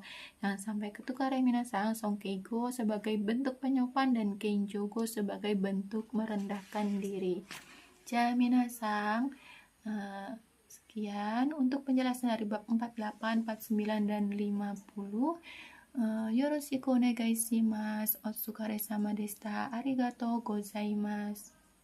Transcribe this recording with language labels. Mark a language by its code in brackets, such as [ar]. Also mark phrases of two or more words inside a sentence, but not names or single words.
[id] Jangan sampai ketukar ya minasan, songkeigo sebagai bentuk penyopan dan kenjogo sebagai bentuk merendahkan diri. [ja] じゃ皆さん, [id] sekian untuk penjelasan dari bab 48, 49, dan 50. [ja] よろしくお願いします。お疲れ様でした. ありがとうございます.